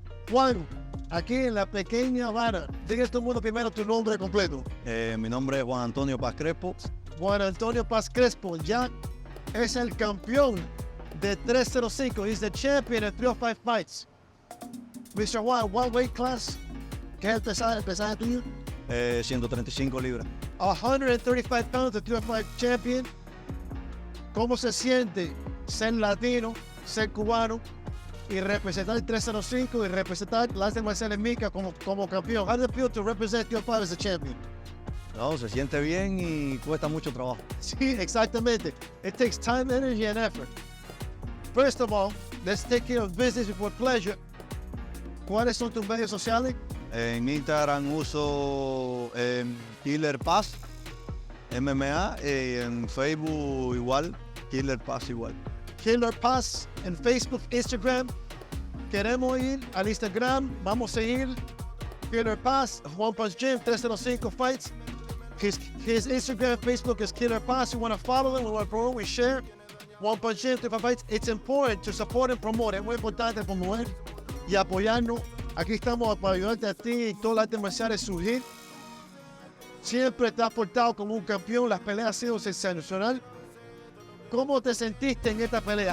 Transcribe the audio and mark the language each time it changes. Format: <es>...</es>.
<es>Juan, aquí en la pequeña Havana, diga todo el mundo primero tu nombre completo. Mi nombre es Juan Antonio Paz Crespo. Juan Antonio Paz Crespo ya es el campeón de 305.</es> <en>He's the champion of 305 fights. Mr. Juan, what weight class?</en> <es>¿Qué es el pesaje tuyo? 135 libras.</es> <en>135 pounds de 305 champion.</en> <es>¿Cómo se siente ser latino, ser cubano y representar el 305 y representar las artes marciales mixtas como campeón?</es> <en>How does it feel to represent 305 as a champion?</en> <es>No, se siente bien y cuesta mucho trabajo. Sí, exactamente.</es> <en>It takes time, energy, and effort. First of all, let's take care of business before pleasure.</en> <es>¿Cuáles son tus medios sociales? En Instagram uso Killer Paz MMA y en Facebook igual, Killer Paz igual. Killer Paz en Facebook, Instagram. Queremos ir al Instagram. Vamos a seguir Killer Paz, One Punch Gym, 305 Fights.</es> <en>His Instagram, Facebook is Killer Paz. We want to follow them, we want to promote, we share. One Punch Gym, 305 Fights. It's important to support and promote.</en> <es>Es muy importante promover y apoyarnos. Aquí estamos para ayudarte a ti y todas las artes marciales a surgir. Siempre te has portado como un campeón. Las peleas han sido sensacional. ¿Cómo te sentiste en esta pelea?</es>